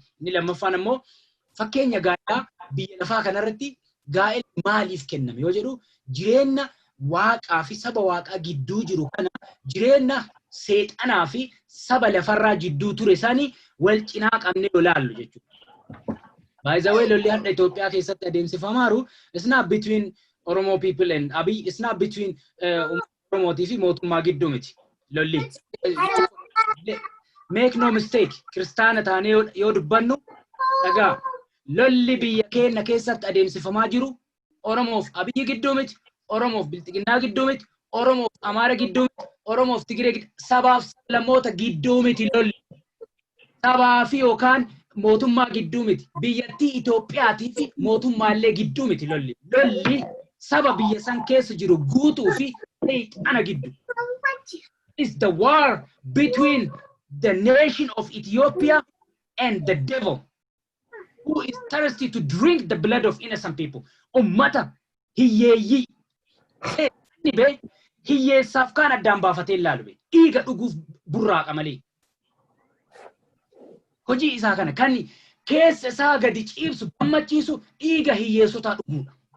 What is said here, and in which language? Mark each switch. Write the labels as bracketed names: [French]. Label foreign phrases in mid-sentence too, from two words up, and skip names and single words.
[Oromo] Inni lammaffaan ammoo fakkeenya gaa'ilaa biyya lafaa kanarratti gaa'illi maaliif kenname yoo jedhu jireenya waaqaa fi saba waaqaa gidduu jiru kana jireenya seexanaa fi saba lafarraa jidduu ture sanii wal cinaa qabnee ilaallu jechuudha. [English] By the way, [Oromo] lolli hadda Itoophiyaa keessatti adeemsifamaaru [English] it's not between Oromo people and Abiy, it's not between [Oromo] Oromootii fi mootummaa gidduu miti lolli. [English] Make no mistake, [Oromo] kiristaana taanee yoo dubbannu dhagaa lolli biyya keenya keessatti adeemsifamaa jiru Oromoof Abiy gidduu miti, Oromoof Bilxiginnaa gidduu miti, Oromoof Amaara gidduu miti, Oromoof Tigiree gidduu sabaaf lammoota gidduu miti lolli. Sabaa fi yookaan mootummaa gidduu miti. Biyyattii Itoophiyaatii fi mootummaallee gidduu miti lolli. Lolli saba biyya san keessa jiru guutuu fi seexana gidduu. [English] It's the war between the nation of Ethiopia and the devil, who is thirsty to drink the blood of innocent people. [Oromo] Ummata hiyyeeyyii. Hiyyeessaaf kaan addaan baafatee ilaalu. Dhiiga dhuguuf burraaqa malee. Hojii isaa kana kan keessa isaa gadi ciibsu gammachiisu dhiiga hiyyeessotaa dhuguudha.